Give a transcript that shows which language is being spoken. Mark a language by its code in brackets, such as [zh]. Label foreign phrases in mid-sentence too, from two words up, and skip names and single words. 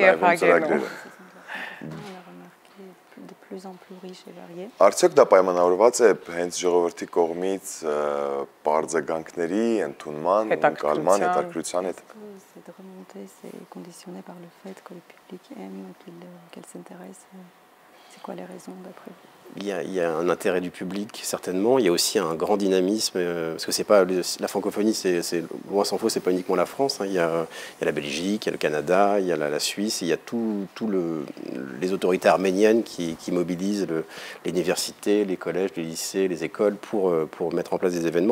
[hy] եւ հագենում։ Արդյոք դա պայմանավորված է հենց ժողովրդի կողմից բարձրագանքների ընդունման, ընկալման, հետաքրքրության հետ։ [fr] Il y a un intérêt du public, certainement. Il y a aussi un grand dynamisme, parce que c'est pas la francophonie, c'est loin s'en faut, c'est pas uniquement la France. Hein. Il y a la Belgique, il y a le Canada, il y a la Suisse, il y a les autorités arméniennes qui mobilisent l'université, les collèges, les lycées, les écoles pour mettre en place des événements.